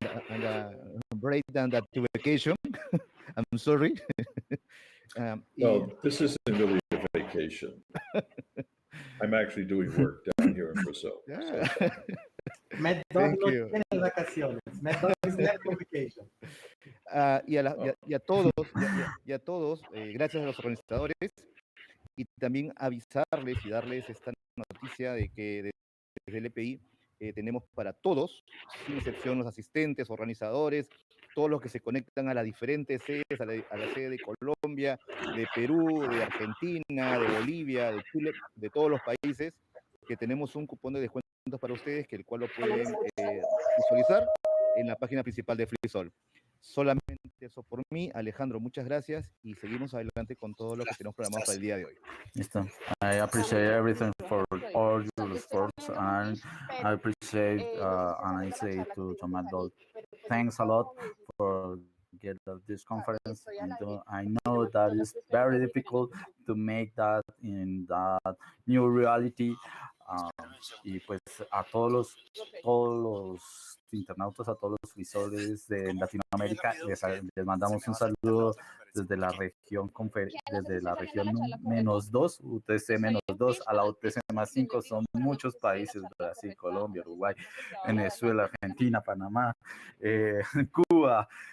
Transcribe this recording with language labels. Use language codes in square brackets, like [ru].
[en] And breakdown that to vacation. I'm sorry. Well, this isn't really a vacation. I'm actually doing work down here in Brazil. Yeah. So. [es] Maddog no tiene vacaciones. [en] Maddog is not on vacation. [es] Y a todos, gracias a los organizadores, y también avisarles y darles esta noticia de que desde el EPI tenemos para todos, sin excepción, los asistentes, organizadores, todos los que se conectan a las diferentes sedes, a la sede de Colombia, de Perú, de Argentina, de Bolivia, de Chile, de todos los países, que tenemos un cupón de descuentos para ustedes, que el cual lo pueden visualizar en la página principal de Flisol. Solamente eso por mí. Alejandro, muchas gracias y seguimos adelante con todo lo que tenemos programado para el día de hoy. Listo. [en] I appreciate everything for all your efforts, and I appreciate and I say to Jon Maddog, thanks a lot for get this conference. And I know that it's very difficult to make that in that new reality. [es] Y pues a todos los internautas, a todos los visores de Latinoamérica, les mandamos un saludo desde la región -2, UTC -2 a la UTC +5. Son muchos países: Brasil, Colombia, Uruguay, Venezuela, Argentina, Panamá, Cuba.